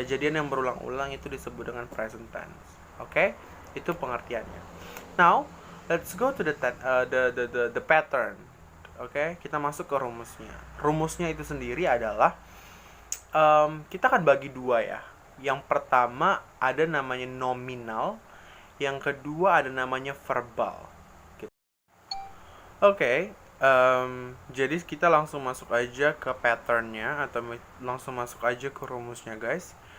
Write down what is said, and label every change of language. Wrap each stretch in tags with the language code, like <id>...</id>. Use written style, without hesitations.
<id>Kejadian yang berulang-ulang itu disebut dengan present tense. Oke? Itu pengertiannya.</id> <en>Now, let's go to the pattern.</en> <id>Oke, kita masuk ke rumusnya. Rumusnya itu sendiri adalah kita akan bagi dua ya. Yang pertama ada namanya nominal, yang kedua ada namanya verbal. Oke, jadi kita langsung masuk aja ke patternnya atau langsung masuk aja ke rumusnya guys.</id>